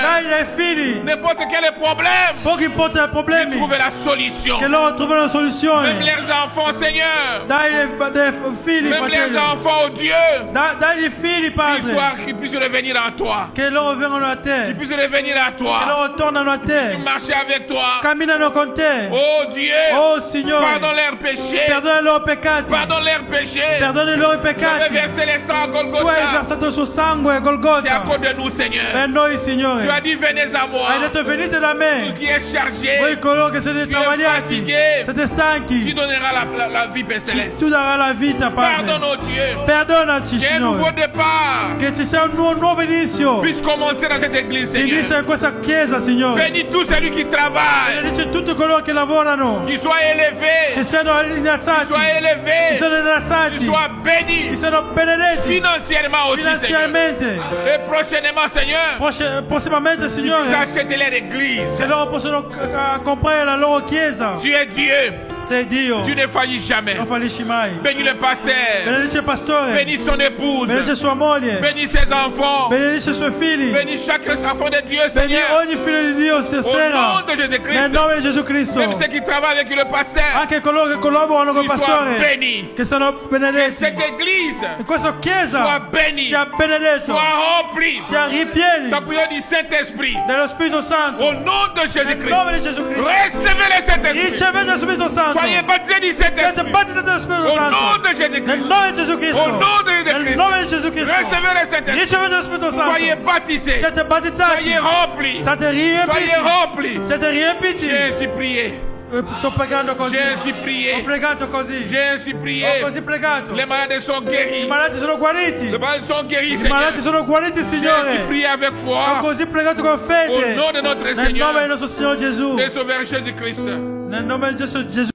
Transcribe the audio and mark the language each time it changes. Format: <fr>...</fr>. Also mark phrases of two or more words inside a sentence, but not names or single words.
<it>Dai ai figli.</it> <fr>N'importe quel problème.</fr> <it>Poco importa i problemi.</it> <fr>Trouvez la solution.</fr> <it>Che loro trovano una soluzione.</it> <fr>Même leurs enfants, Seigneur.</fr> <it>Dai ai figli,</it> <fr>Même</fr> <it>fratelli.</it> <fr>leurs enfants, oh Dieu.</fr> <it>Dai ai figli, Padre.</it> <fr>Qu'ils puissent revenir à toi.</fr> <it>Che loro vengano a te.</it> <fr>Qu'ils puissent revenir à</fr> <it>Che</it> <fr>toi.</fr> <it>loro tornano a te.</it> <fr>Marcher avec toi.</fr> <it>Camminano con te.</it> <fr>Oh Dieu.</fr> <it>Oh Signore.</it> <fr>Pardonne leurs péchés.</fr> <it>Perdona i loro peccati.</it> <fr>Pardonne leurs péchés.</fr> <it>Perdona i loro</it> <fr>Tu avais</fr> <it>peccati.</it> <fr>versé les sangs à</fr> <it>Tu hai</it> <fr>Golgotha.</fr> <it>versato il suo sangue a</it> <fr>C'est à</fr> <it>Golgotha.</it> <fr>cause de nous, Seigneur.</fr> <it>Per noi, Signore.</it> <fr>Tu as dit, venez à moi.</fr> <it>Hai detto venite da</it> <fr>Tout</fr> <it>me.</it> <fr>qui est chargé. fatigué,</fr> <it>voi coloro che siete</it> <fr>tu es</fr> <it>travagliati,</it> <fr>fatigué,</fr> <it>siete</it> <fr>tu</fr> <it>stanchi,</it> <fr>donneras la vie, Père Céleste.</fr> <it>tu darai la vita,</it> <fr>Pardonne,</fr> <it>Padre.</it> <fr>oh Dieu,</fr> <it>Perdonaci,</it> <fr>qu'il y ait un nouveau</fr> <it>Signore,</it> <fr>départ</fr> <it>che ci sia un nuovo inizio.</it> <fr>puisse commencer dans cette église,</fr> <it>Che inizia</it> <fr>Seigneur.</fr> <it>in questa chiesa, Signore.</it> <fr>Bénis tout celui qui travaille,</fr> <it>Benedice tutti coloro che lavorano,</it> <fr>qu'il soit</fr> <it>che</it> <fr>élevé,</fr> <it>siano innalzati,</it> <fr>qu'il soit</fr> <it>che</it> <fr>élevé,</fr> <it>siano</it> <fr>qu'il</fr> <it>innalzati,</it> <fr>soit</fr> <it>che</it> <fr>béni</fr> <it>siano benedetti</it> <fr>financièrement aussi, Seigneur.</fr> <it>finanziariamente.</it> <fr>Et prochainement, Seigneur,</fr> <it>Prossimamente, Signore,</it> <fr>achetez leur église.</fr> <it>che loro possono comprare la loro chiesa.</it> <fr>Tu es Dieu,</fr> <it>Sei Dio,</it> <fr>tu ne faillis jamais.</fr> <it>non fallisci mai.</it> <fr>Bénis le pasteur,</fr> <it>Benedice il pastore,</it> <fr>bénis son épouse,</fr> <it>benedice sua moglie,</it> <fr>bénis ses enfants,</fr> <it>benedice i suoi figli,</it> <fr>bénis chaque enfant de Dieu,</fr> <it>benedice</it> <fr>Seigneur.</fr> <it>ogni figlio di Dio</it> <fr>Au nom</fr> <it>stasera,</it> <fr>de</fr> <it>nel</it> <fr>Jésus-Christ,</fr> <it>nome di Gesù Cristo.</it> <fr>même ceux qui travaillent avec le pasteur,</fr> <it>Anche coloro che collaborano col</it> <fr>qu'ils soient</fr> <it>pastore,</it> <fr>bénis.</fr> <it>che sono</it> <fr>Que</fr> <it>benedetti.</it> <fr>cette église</fr> <it>In questa</it> <fr>soit</fr> <it>chiesa</it> <fr>bénie,</fr> <it>sia benedetto,</it> <fr>soit remplie</fr> <it>sia ripieni</it> <fr>ta prière du Saint-Esprit.</fr> <it>dello Spirito Santo.</it> <fr>Au nom de</fr> <it>Nel</it> <fr>Jésus-Christ,</fr> <it>nome di Gesù Cristo.</it> <fr>recevez le Saint-Esprit.</fr> <it>Ricevete lo Spirito Santo.</it> <fr>Soyez baptisés du</fr> <it>Siete</it> <fr>Saint-Esprit.</fr> <it>battezzati dello Spirito</it> <fr>Au nom</fr> <it>Santo.</it> <fr>de</fr> <it>Nel</it> <fr>Jésus-Christ,</fr> <it>nome di Gesù Cristo.</it> <fr>au nom de</fr> <it>Nel</it> <fr>Jésus-Christ,</fr> <it>nome di Gesù Cristo.</it> <fr>recevez le Saint-Esprit.</fr> <it>Ricevete lo Spirito Santo.</it> <fr>Soyez baptisés,</fr> <it>Siete battezzati.</it> <fr>soyez remplis,</fr> <it>Siete riempiti.</it> <fr>soyez remplis.</fr> <it>Siete riempiti.</it> <fr>J'ai ainsi prié,</fr> <it>Sto pregando così.</it> <fr>j'ai ainsi</fr> <it>Ho</it> <fr>prié,</fr> <it>pregato così.</it> <fr>j'ai ainsi prié.</fr> <it>Ho così pregato.</it> <fr>Les malades sont</fr> <it>I</it> <fr>guéris,</fr> <it>malati sono guariti.</it> <fr>les malades sont guéris,</fr> <it>I</it> <fr>Seigneur.</fr> <it>malati sono guariti,</it> <fr>J'ai ainsi</fr> <it>Signore.</it> <fr>prié avec</fr> <it>Ho</it> <fr>foi,</fr> <it>così pregato con</it> <fr>au</fr> <it>fede.</it> <fr>nom de notre</fr> <it>Nel nome</it> <fr>Seigneur</fr> <it>del nostro Signore Gesù.</it> <fr>et Sauveur Jésus-Christ.</fr> <it>Nel nome di Gesù.</it>